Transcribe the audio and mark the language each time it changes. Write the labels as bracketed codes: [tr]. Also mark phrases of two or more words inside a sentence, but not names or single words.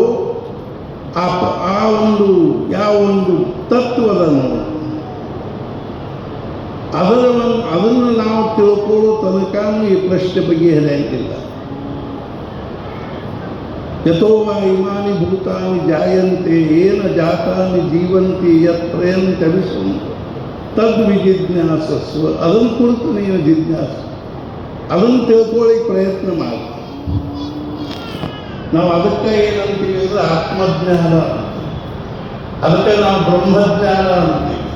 [kn] ಆ ಒಂದು ಯಾವ ಒಂದು ತತ್ವದನ್ನು ಅದನ್ನು ನಾವು ತಿಳ್ಕೊಳ್ಳೋ ತನಕ ಈ ಪ್ರಶ್ನೆ ಬಗೆಹರಿಯಂಗಿಲ್ಲ. [sa] ಯಥೋವಾ ಇಮಾನಿ ಭೂತಾನಿ ಜಾಯಂತೆ ಏನ ಜಾತಾನಿ ಜೀವಂತಿ ಯತ್ ಪ್ರಯಂತಿ ಅಭಿಸಂ ತದ್ವಿಜಿಜ್ಞಾಸಸ್ವ. [kn] ಅದನ್ನು ಕುರಿತು ನೀನು ಜಿಜ್ಞಾಸ, ಅದನ್ನು ತಿಳ್ಕೊಳ್ಳಿಕ್ಕೆ ಪ್ರಯತ್ನ ಮಾಡಿ. ನಾವು ಅದಕ್ಕೆ ಏನಂತೀವಿ ಅಂದರೆ ಆತ್ಮಜ್ಞಾನ, ಅದಕ್ಕೆ ನಾವು ಬ್ರಹ್ಮಜ್ಞಾನ ಅಂತೀವಿ.